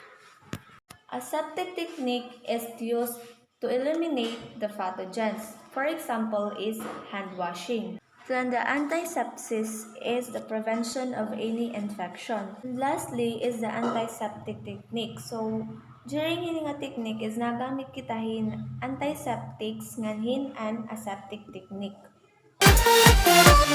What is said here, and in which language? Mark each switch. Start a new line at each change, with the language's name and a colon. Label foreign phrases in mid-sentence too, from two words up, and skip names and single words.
English: Aseptic technique is used to eliminate the pathogens. For example, is hand washing. Then the antisepsis is the prevention of any infection. And lastly is the antiseptic technique. So during
Waray: ini nga
English: technique is
Waray: nagamit kitahin antiseptics nganhin an
English: aseptic technique.